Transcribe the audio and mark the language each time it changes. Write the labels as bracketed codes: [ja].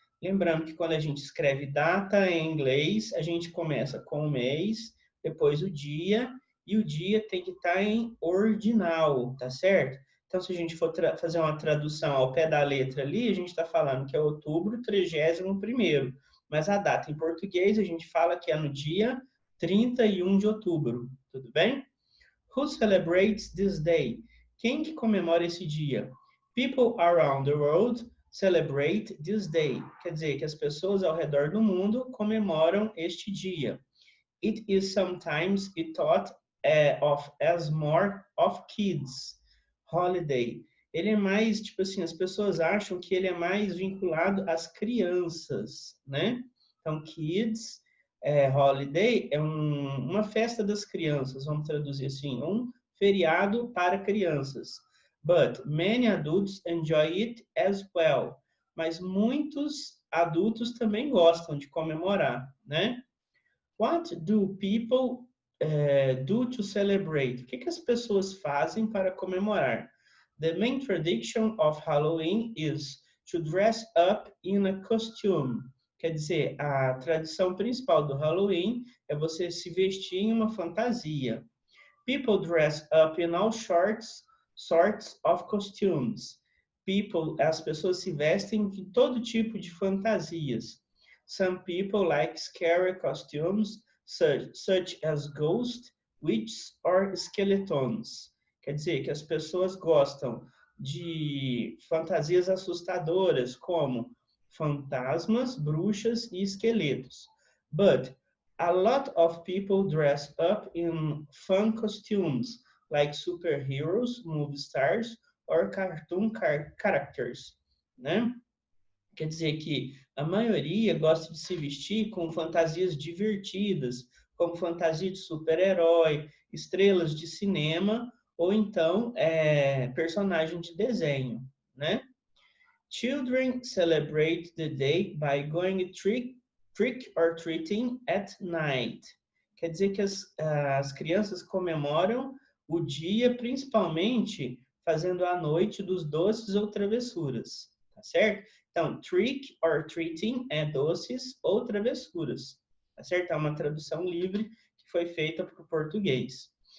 [pt] Lembrando que quando a gente escreve data em inglês, a gente começa com o mês, depois o dia, e o dia tem que estar em ordinal, tá certo? Então, se a gente for fazer uma tradução ao pé da letra ali, a gente está falando que é outubro 31º. Mas a data em português, a gente fala que é no dia 31 de outubro, tudo bem? [en] Who celebrates this day? [pt] Quem que comemora esse dia? [en] People around the world celebrate this day. [pt] Quer dizer, que as pessoas ao redor do mundo comemoram este dia. [en] It is sometimes thought of as more of kids holiday. [pt] Ele é mais, tipo assim, as pessoas acham que ele é mais vinculado às crianças, né? Então, kids holiday é uma festa das crianças, vamos traduzir assim, um feriado para crianças. [en] But many adults enjoy it as well. [pt] Mas muitos adultos também gostam de comemorar, né? [en] What do people do to celebrate? [pt] O que as pessoas fazem para comemorar? [en] The main tradition of Halloween is to dress up in a costume. [pt] Quer dizer, a tradição principal do Halloween é você se vestir em uma fantasia. [en] People dress up in all sorts of costumes. [pt] As pessoas se vestem em todo tipo de fantasias. [en] Some people like scary costumes, such as ghosts, witches or skeletons. [pt] Quer dizer, que as pessoas gostam de fantasias assustadoras, como fantasmas, bruxas e esqueletos. [en] But a lot of people dress up in fun costumes, like superheroes, movie stars, or cartoon characters, né? [pt] Quer dizer que a maioria gosta de se vestir com fantasias divertidas, como fantasia de super-herói, estrelas de cinema, ou então personagem de desenho, né? [en] Children celebrate the day by going trick or treating at night. [pt] Quer dizer que as crianças comemoram o dia principalmente fazendo a noite dos doces ou travessuras, tá certo? Então, trick or treating é doces ou travessuras, tá certo? É uma tradução livre que foi feita para o português.